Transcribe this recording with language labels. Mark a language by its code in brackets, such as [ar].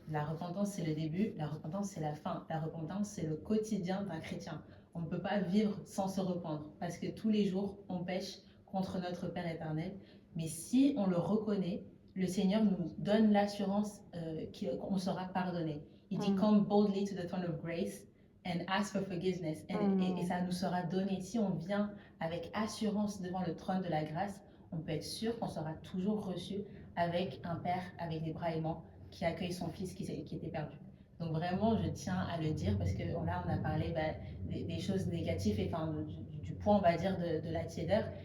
[fr] La repentance, c'est le début. La repentance, c'est la fin. La repentance, c'est le quotidien d'un chrétien. On ne peut pas vivre sans se rependre. Parce que tous les jours, on pêche contre notre Père éternel. Mais si on le reconnaît, le Seigneur nous donne l'assurance qu'on sera pardonné. Il dit, [en] come boldly to the throne of grace and ask for forgiveness. [fr] Et ça nous sera donné. Si on vient avec assurance devant le trône de la grâce, on peut être sûr qu'on sera toujours reçu avec un père avec des bras aimants qui accueille son fils qui était perdu. Donc vraiment, je tiens à le dire parce que là, on a parlé des choses négatives et enfin, du point, on va dire, de la tiédeur.